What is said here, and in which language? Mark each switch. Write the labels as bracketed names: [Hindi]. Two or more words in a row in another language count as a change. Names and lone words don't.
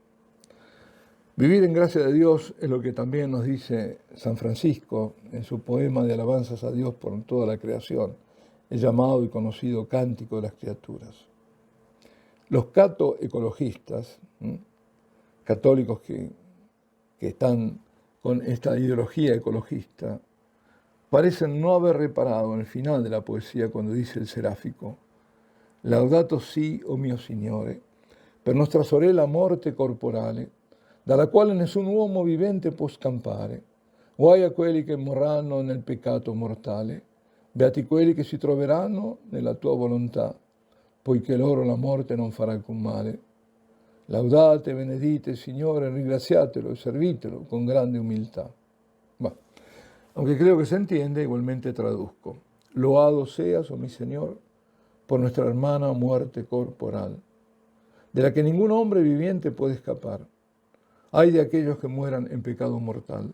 [Spanish] Vivir en gracia de Dios es lo que también nos dice San Francisco en su poema de alabanzas a Dios por toda la creación, el llamado y conocido Cántico de las Criaturas. Los catoecologistas, católicos que están con esta ideología ecologista, parecen no haber reparado en el final de la poesía cuando dice el seráfico, [Italian] Laudato si, o mio Signore, per nostra sorella morte corporale, dalla quale nessun uomo vivente può scampare. Guai a quelli che morranno nel peccato mortale, beati quelli che si troveranno nella tua volontà, poiché loro la morte non farà alcun male. Laudate, benedite, Signore, ringraziatelo e servitelo con grande humildad. [Spanish] Bah, aunque creo que se entiende, igualmente traduzco. Loado seas, oh mi Señor, por nuestra hermana muerte corporal, de la que ningún hombre viviente puede escapar. Ay de aquellos que mueran en pecado mortal.